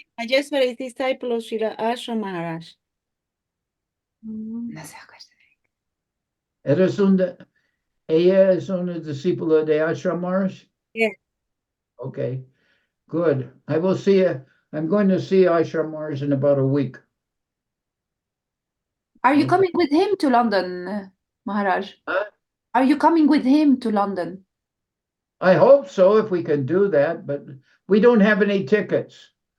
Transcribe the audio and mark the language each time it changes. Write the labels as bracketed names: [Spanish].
[English] Majeswari is disciple of Srila Ashram Maharaj. [Spanish] Ella es una discípula de Ashram Maharaj? [English] Yes. Okay, good. I will see you. I'm going to see Ashram Maharaj in about a week. Are you coming with him to London, Maharaj? Huh? Are you coming with him to London? I hope so, if we can do that, but we don't have any tickets.